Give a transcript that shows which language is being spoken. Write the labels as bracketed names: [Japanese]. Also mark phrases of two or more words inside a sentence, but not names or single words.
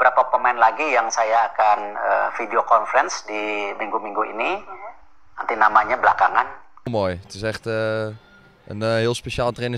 [Indonesian] beberapa pemain lagi yang saya akan [English] video conference [Indonesian] di minggu-minggu ini. Nanti namanya belakangan. [Dutch] Mooi, het is echt een heel speciaal trainingskamp.